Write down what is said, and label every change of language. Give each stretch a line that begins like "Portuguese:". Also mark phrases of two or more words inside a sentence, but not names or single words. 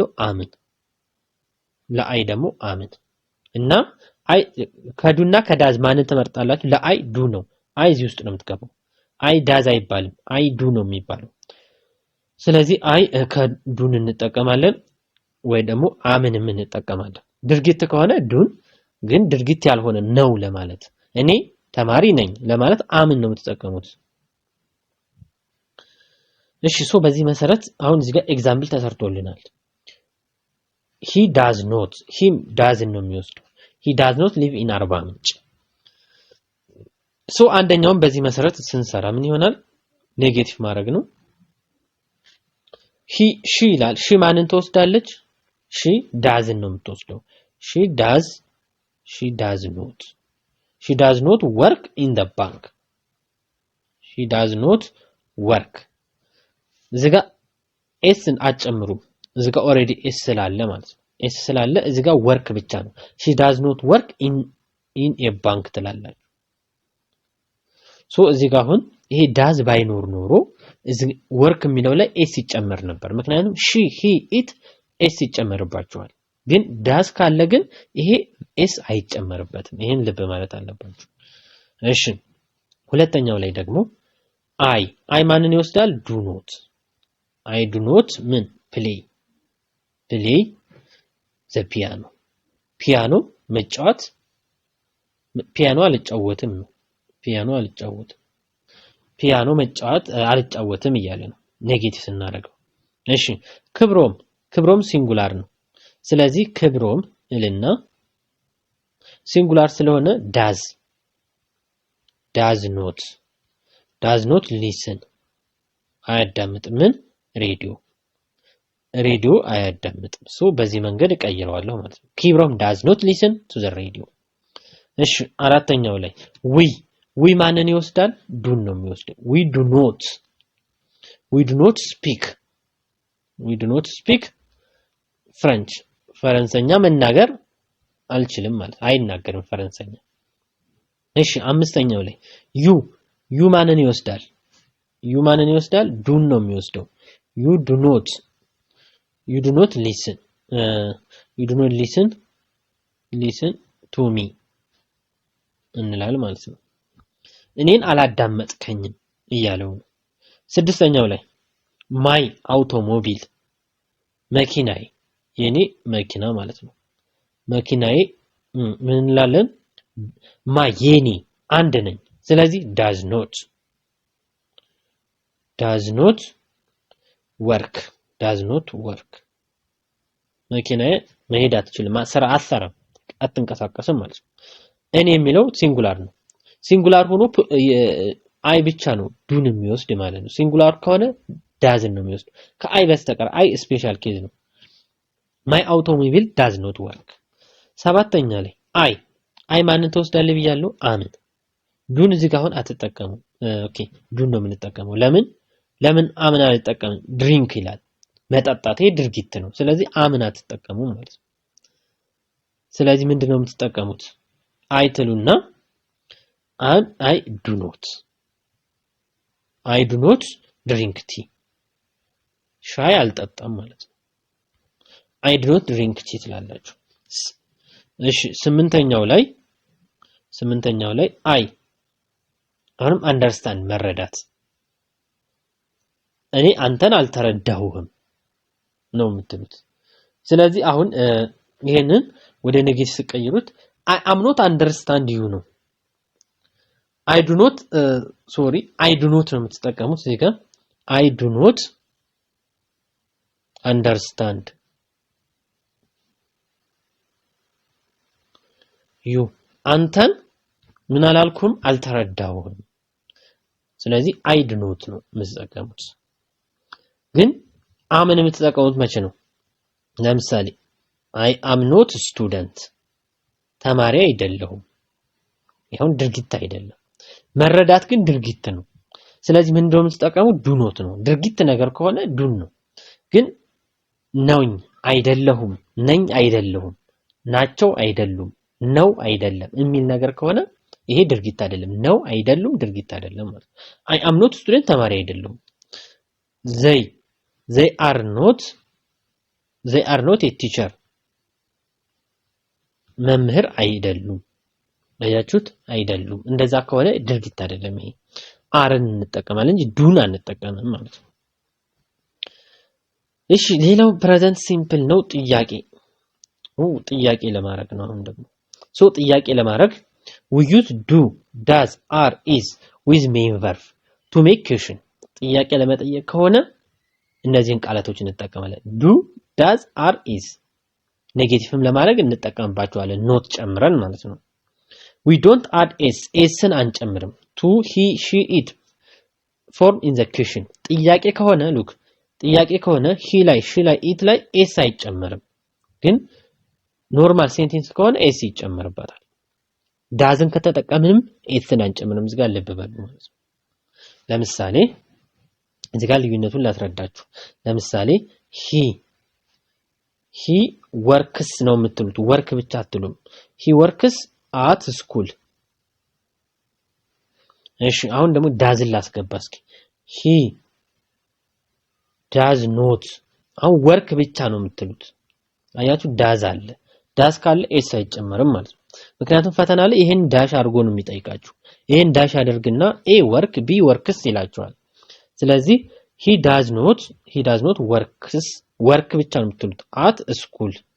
Amharic: አምን ለአይ ደግሞ አምን እና አይ ከዱና ከዳዝ ማን ተመርጣላችሁ ለአይ ዱ ነው አይ እዚህ ውስጥ ነው የምትገባው
English: I does
Amharic: አይባልም
English: I do
Amharic: ነው የሚባለው ስለዚህ አይ ከዱን እንጠቀማለን ወይ ደግሞ አምን እንጠቀማለን ድርጊት ከሆነ ዱን ግን ድርጊት ያልሆነ ነው ለማለት እኔ ተማሪ ነኝ ለማለት አምን ነው የምትጠቀሙት እሺ በዚህ መሰረት አሁን እዚህ ጋር ኤግዛምፕል ተሰርቶልናል
English: he does not him doesn't
Amharic: ነው የሚወስደው
English: he does not live in
Amharic: አርባ ምንጭ አንደኛውን በዚህ መሰረት ስንሰራ ምን ይሆናል ኔጌቲቭ ማድረግ ነው she ይላል she ማንን ትወስዳለች
English: she doesn't
Amharic: ነው የምትወስደው
English: she does not work in the bank she does not work
Amharic: እዚጋ ኤስን አጨምሩ እዚጋ ኦሬዲ ኤስ ስላለ ማለት ነው ኤስ ስላለ እዚጋ ወርክ ብቻ ነው
English: she does not work in a bank
Amharic: ትላላችሁ እዚጋ አሁን ይሄ ዳዝ ባይኖር ኖሮ እዚህ ወርክ የሚለው ላይ ኤስ ይጨመር ነበር ምክንያቱም
English: she he it
Amharic: ኤስ ይጨመርባቸዋል ግን ዳዝ ካለ ግን ይሄ ኤስ አይጨመርበትም ይሄን ልብ ማለት አለባችሁ እሺ ሁለተኛው ላይ ደግሞ አይ ማንን ይወስዳል
English: do not
Amharic: ምን play
English: the piano
Amharic: መጫወት ፒያኖ መጫወት አልጫወትም እያለ ነው ኔጌቲቭ እናደርገው እሺ ክብሮም ሲንጉላር ነው ስለዚህ ክብሮም እልና ሲንጉላር ስለሆነ
English: does not listen
Amharic: አያዳምጥም ምን ሬዲዮ አያዳምጥም በዚህ መንገድ እቀይረዋለሁ ማለት ነው ክብሮም
English: does not listen to the radio
Amharic: እሺ አራተኛው ላይ we ማንን ይወስዳል ዱን ነው የሚወስደው we
English: do not speak French
Amharic: ፈረንሳይኛ መናገር አልችልም ማለት አይናገርም ፈረንሳይኛ እሺ አምስተኛው ላይ ዩ ማንን ይወስዳል ዱን ነው የሚወስደው
English: you do not listen to me
Amharic: እንላል ማለት ነው እኔን አላዳመጥከኝም እያለው ነው ስድስተኛው ላይ
English: my automobile
Amharic: መኪናዬ የኔ መኪና ማለት ነው መኪናዬ ምን እንላለን የኔ አንድ ነኝ ስለዚህ
English: does not work
Amharic: መኪናዬ መሄድ አትችልም አትሰራም አትንቀሳቀስም ማለት ነው እኔ የሚለው ሲንጉላር ነው ሲንጉላር ሆኖ አይ ብቻ ነው ዱን የሚወስድ ማለት ነው ሲንጉላር ከሆነ ዳዝን ነው የሚወስድ ከአይ በስተቀር አይ
English: special case
Amharic: ነው
English: my automobile does not work
Amharic: ሰባተኛ ላይ አይ ማንን ተወስዳለ ብያለሁ አምን ዱን እዚህ ጋር አሁን አትጠቀሙ ኦኬ ዱን ነው የምንጠቀመው ለምን አምን አልጠቀምም ድሪንክ ይላል መጠጣት ይሄ ድርጊት ነው ስለዚህ አምን አትጠቀሙ ማለት ነው ስለዚህ ምንድነው የምትጠቀሙት አይትሉና
English: I do not drink tea
Amharic: ሻይ አልጠጣም ማለት ነው
English: I do not drink tea
Amharic: ትላላችሁ እሺ ስምንተኛው ላይ አሁንም አንደርስታንድ መረዳት እኔ አንተን አልተረዳሁህም ነው የምትሉት ስለዚህ አሁን ይሄንን ወደ ኔጌቲቭ ሲቀይሩት
English: I am not understand you
Amharic: ነው
English: I do not
Amharic: ነው የምትጠቀሙት እዚህ ጋር
English: I do not understand you
Amharic: አንተን ምን አላልኩም አልተረዳሁም ስለዚህ
English: I do not
Amharic: ነው የምትጠቀሙት ግን አምን የምትጠቀሙት መቼ ነው ለምሳሌ
English: I am not student
Amharic: ተማሪ አይደለሁም ይሁን ድርጊት አይደለም መረዳት ግን ድርጊት ነው ስለዚህ ምን እንደሆነ የምትጠቀሙት
English: do not
Amharic: ነው ድርጊት ነገር ከሆነ ዱን ነው ግን ነውኝ አይደለሁም ነኝ አይደለሁም ናቸው አይደሉም ነው አይደለም የሚል ነገር ከሆነ ይሄ ድርጊት አይደለም ነው አይደሉም ድርጊት አይደለም ማለት
English: I am not student
Amharic: ተማሪ አይደሉም
English: they are not a teacher
Amharic: መምህር አይደሉም ለያችሁት አይደሉም እንደዛ ከሆነ ድርጊት አይደለም ይሄ አርን እንጠቀማለን እንጂ ዱን አንጠቀምም ማለት ነው እሺ ሌላው
English: present simple
Amharic: ነው ጥያቄ ለማድረግ ነው አሁን ደግሞ ጥያቄ ለማድረግ
English: we use do does are is with main verb to make question
Amharic: ጥያቄ ለመጠየቅ ከሆነ እነዚህን ቃላቶች እንጠቀማለን
English: do does are is
Amharic: ኔጌቲቭም ለማድረግ እንጠቀምባቸዋለን ኖት ጨምረን ማለት ነው we
English: don't add
Amharic: sን አንጨምርም
English: to he she it form in the question ጥያቄ
Amharic: ከሆነ he ላይ she ላይ it ላይ s አይጨመርም ግን
English: normal sentence
Amharic: ከሆነ s ይጨመርበታል ዳዝን ከተጠቀምንም sን አንጨምርም እዚህ ጋር ልብ በሉ ማለት ነው ለምሳሌ እዚህ ጋር ልዩነቱን ላስረዳችሁ ለምሳሌ
English: he works
Amharic: ነው የምትሉት work ብቻ አትሉም
English: he works at school
Amharic: እሺ አሁን ደግሞ ዳዝን ላስገባ እስኪ
English: he does not
Amharic: አሁን work ብቻ ነው የምትሉት አያችሁ ዳዝ አለ ዳዝ ካለ ኤስ አይጨመርም ማለት ነው ምክንያቱም ፈተና ላይ ይሄን ዳሽ አድርጎ ነው የሚጠይቃችሁ ይሄን ዳሽ አድርግና
English: a work b works
Amharic: ይላችኋል ስለዚህ
English: he does not work
Amharic: ብቻ ነው የምትሉት
English: at school